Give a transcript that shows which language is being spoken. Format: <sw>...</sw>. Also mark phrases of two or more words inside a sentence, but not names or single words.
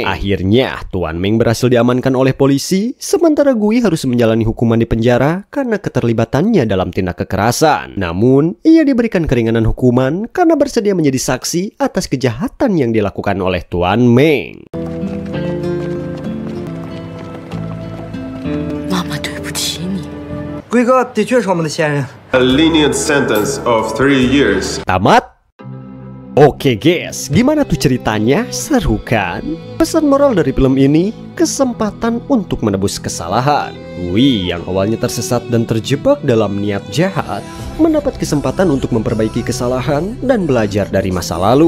<id>Akhirnya, Tuan Meng berhasil diamankan oleh polisi, sementara Gui harus menjalani hukuman di penjara karena keterlibatannya dalam tindak kekerasan. Namun, ia diberikan keringanan hukuman karena bersedia menjadi saksi atas kejahatan yang dilakukan oleh Tuan Meng.</id> <zh>Gui 哥的确是我们的先人。</zh> <en>A lenient sentence of 3 years.</en> <id>Tamat? Oke guys, gimana tuh ceritanya? Seru kan? Pesan moral dari film ini, kesempatan untuk menebus kesalahan. Gui yang awalnya tersesat dan terjebak dalam niat jahat, mendapat kesempatan untuk memperbaiki kesalahan dan belajar dari masa lalu.</id>